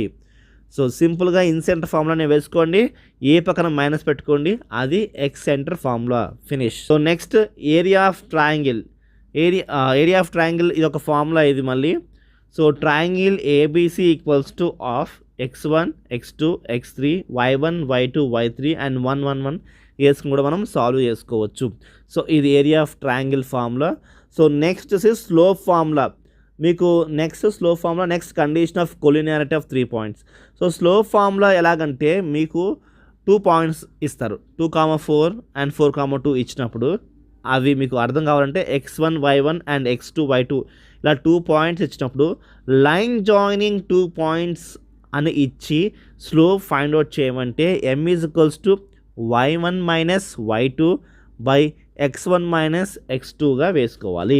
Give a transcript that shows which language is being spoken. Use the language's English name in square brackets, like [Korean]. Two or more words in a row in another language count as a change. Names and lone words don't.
[Telugu] సో సింపుల్గా ఇన్సెంటర్ ఫార్ములానే వేసుకోండి, ఏ పక్కన మైనస్ పెట్టుకోండి, అది [English] excenter formula, finish. so next area of triangle. area of triangle [Telugu] ఇది ఒక ఫార్ములా ఇది మళ్ళీ. [English] so triangle ABC equals to of [Telugu] x1, x2, x3, y1, y2, y3 అండ్ 1, 1, 1 వేసుకుని కూడా మనం సాల్వ్ చేసుకోవచ్చు. [English] సో ఇది area of triangle formula. so next slope formula. మీకు next slope formula, next condition of collinearity of 3 points. so slope formula [Telugu] ఎలాగంటే మీకు 2 పాయింట్స్ ఇస్తారు, 2, 4 అండ్ 4, 2 ఇచ్చినప్పుడు అవి మీకు అర్థం కావాలంటే x1, y1 అండ్ x2, y2 ఇలా 2 పాయింట్స్ ఇచ్చినప్పుడు [English] line joining 2 points [Telugu] అని ఇచ్చి [English] slope find out [Telugu] చేయమంటే m [English] is equals to y1 minus y2 by x1 minus [Telugu] x2గా వేసుకోవాలి.